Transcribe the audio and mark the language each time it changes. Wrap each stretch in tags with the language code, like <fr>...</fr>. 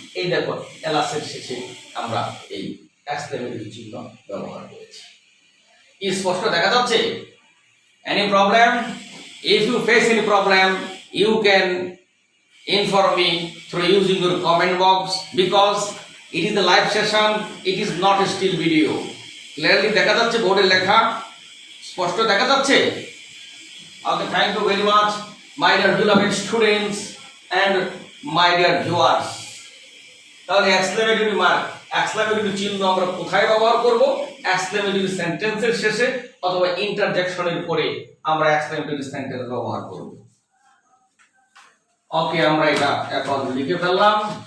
<bn>এই দেখো এলাসের শেষে আমরা এই এক্সক্লেমেটরি চিহ্ন ব্যবহার করেছি। স্পষ্ট দেখা যাচ্ছে?</bn> <en>Any problem? If you face any problem, you can inform me through using your comment box, because it is a live session, it is not a still video.</en> <bn>Clearly দেখা যাচ্ছে বোর্ডে লেখা? স্পষ্ট দেখা যাচ্ছে?</bn> <en>Okay, thank you very much, my dear beloved students and my dear viewers.</en> <bn>তাহলে exclamatory mark, exclamatory চিহ্ন আমরা কোথায় ব্যবহার করব? এক্সক্লেমেটরি সেন্টেন্সের শেষে অথবা ইন্টারজেকশনের পরে আমরা এক্সক্লেমেটরি সেন্টেন্স ব্যবহার করব। ওকে, আমরা এটা এখন লিখে ফেললাম।</bn>